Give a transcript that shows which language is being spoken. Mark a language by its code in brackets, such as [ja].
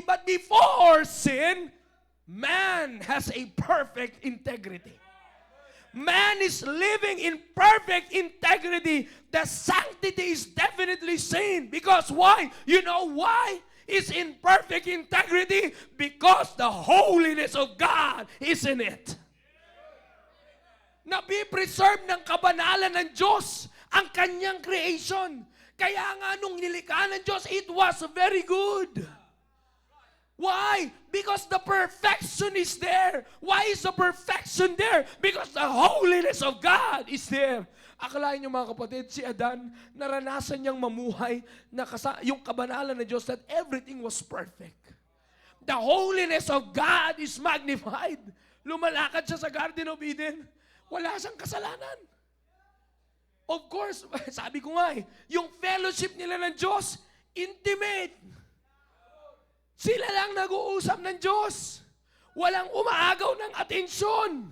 [en] But before sin, man has a perfect integrity. Man is living in perfect integrity. The sanctity is definitely sin. Because why? You know why? Is in perfect integrity because the holiness of God is in it. [tl] Nabipreserve ng kabanalan ng Diyos ang kanyang creation. Kaya nga nung nilikha ng Diyos, [en] it was very good. Why? Because the perfection is there. Why is the perfection there? Because the holiness of God is there. [tl] Akalain niyo mga kapatid, si Adan, naranasan niyang mamuhay na yung kabanalan ng Diyos [en] that everything was perfect. The holiness of God is magnified. [tl] Lumalakad siya sa Garden of Eden, wala siyang kasalanan. Of course, sabi ko nga yung fellowship nila ng Diyos, intimate. Sila lang nag-uusap ng Diyos. Walang umaagaw ng atensyon.